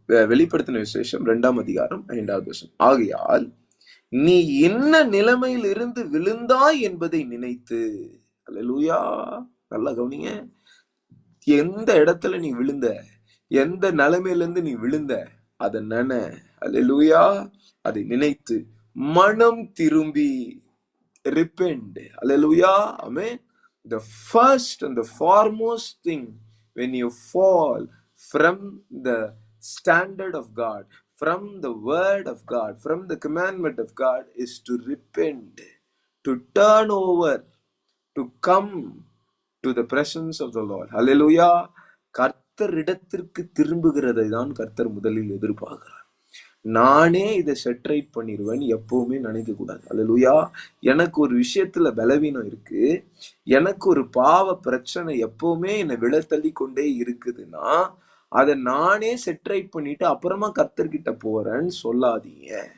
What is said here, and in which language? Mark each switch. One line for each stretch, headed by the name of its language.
Tamil: வெளிப்படுத்தின விசேஷம் 2ஆம் அதிகாரம் 5வது வசனம். ஆகையால் நீ என்ன நிலைமையில் இருந்து விழுந்தாய் என்பதை நினைத்து. அல்லேலூயா. நல்லா கவனிங்க, எந்த இடத்துல நீ விழுந்த, எந்த நிலைமையில இருந்து நீ விழுந்த, அதை நினை. அல்லேலூயா. அதை நினைத்து மனம் திரும்பி, repent.
English: Hallelujah. Amen. The first and the foremost thing when you fall from the standard of God, from the word of God, from the commandment of God, is to repent, to turn over, to come to the presence of the Lord. Hallelujah.
Tamil: கர்த்தரிடத்திற்கு திரும்புகிறதை தான் கர்த்தர் முதலில் எதிர்பார்க்கிறார். நானே இதை set right பண்ணிடுவேன் எப்பவுமே நினைக்க கூடாது. அல்லேலூயா. எனக்கு ஒரு விஷயத்துல பலவீனம் இருக்கு, எனக்கு ஒரு பாவ பிரச்சனை எப்பவுமே என்னை விழத்தள்ளி கொண்டே இருக்குதுன்னா அதை நானே செட்ரைட் பண்ணிட்டு அப்புறமா கர்த்தர்கிட்ட போறேன்னு சொல்லாதீங்க.